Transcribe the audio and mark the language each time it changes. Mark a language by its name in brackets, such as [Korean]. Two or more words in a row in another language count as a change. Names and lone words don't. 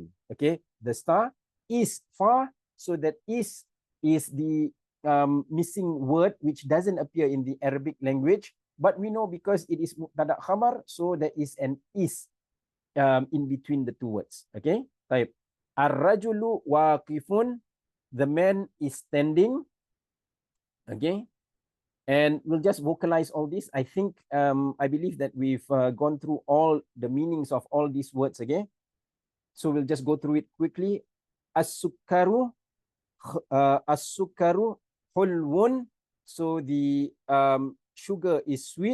[English] Okay, the star is far, so that is the missing word which doesn't appear in the Arabic language, but we know because it is [Arabic] مبتدأ خبر, [English] so there is an is in between the two words. Okay, type [Arabic] الرجل واقف, [English] the man is standing. Okay, and we'll just vocalize all this. I think I believe that we've gone through all the meanings of all these words. Okay, so we'll just go through it quickly. [Arabic] السكر، السكر حلو, [English] so the sugar is sweet.